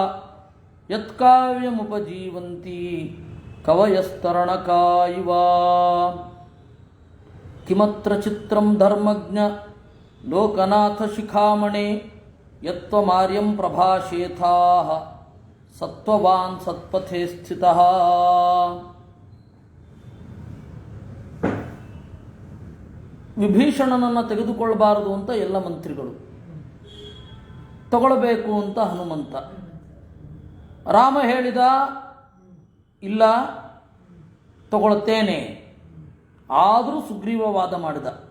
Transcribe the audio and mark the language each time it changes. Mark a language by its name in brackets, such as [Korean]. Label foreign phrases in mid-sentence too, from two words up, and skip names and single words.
[Sanskrit] ಯತ್ಕಾವ್ಯಮುಪಜೀವಂತಿ ಕವಯಸ್ತರಣಕಾ ಇವ ಕಿಮತ್ರ ಚಿತ್ರಂ ಧರ್ಮಜ್ಞ ಲೋಕನಾಥ ಶಿಖಾಮಣೆ ಯತ್ವಮಾರ್ಯಂ ಪ್ರಭಾಷೇಥಾಃ ಸತ್ವವಾನ್ ಸತ್ಪಥೇ ಸ್ಥಿತಃ. [Kannada] ವಿಭೀಷಣನನ್ನು ತೆಗೆದುಕೊಳ್ಳಬಾರದು ಅಂತ ಎಲ್ಲ ಮಂತ್ರಿಗಳು, ತಗೊಳ್ಬೇಕು ಅಂತ ಹನುಮಂತ. ರಾಮ ಹೇಳಿದ ಇಲ್ಲ ತಗೊಳ್ತೇನೆ, ಆದರೂ ಸುಗ್ರೀವ ವಾದ ಮಾಡಿದ.